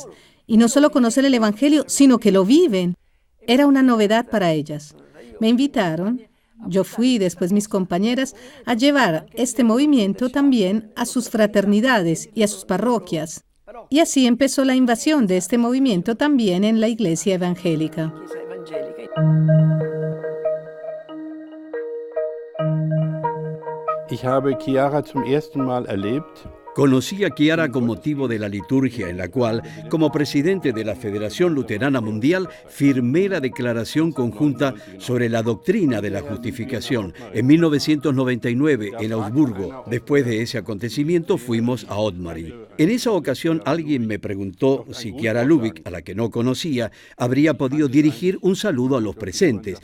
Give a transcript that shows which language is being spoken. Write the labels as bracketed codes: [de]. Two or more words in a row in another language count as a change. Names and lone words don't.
[es] Y no solo conocen el Evangelio, sino que lo viven. Era una novedad para ellas. Me invitaron, yo fui y después mis compañeras, a llevar este movimiento también a sus fraternidades y a sus parroquias. Y así empezó la invasión de este movimiento también en la iglesia evangélica. [de] Ich habe Chiara zum ersten Mal erlebt. [es] Conocí a Chiara con motivo de la liturgia en la cual, como presidente de la Federación Luterana Mundial, firmé la declaración conjunta sobre la doctrina de la justificación en 1999 en Augsburgo. Después de ese acontecimiento fuimos a Otmari. En esa ocasión alguien me preguntó si Chiara Lubich, a la que no conocía, habría podido dirigir un saludo a los presentes.